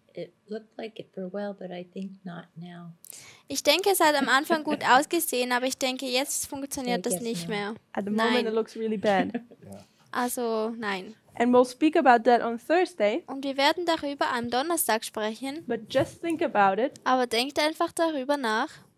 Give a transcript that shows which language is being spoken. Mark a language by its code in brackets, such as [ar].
[en] It looked like it for a while, but I think not now. [de] Ich denke, es hat am Anfang gut ausgesehen, aber ich denke, jetzt funktioniert das [en] guess [de] nicht [en] no. [de] mehr. [en] At the moment, [de] Nein. [en] it looks really bad. [de] Also nein. [en] And we'll speak about that on Thursday. [de] Und wir werden darüber am Donnerstag sprechen. [en] But just think about it. [de] Aber denkt einfach darüber nach.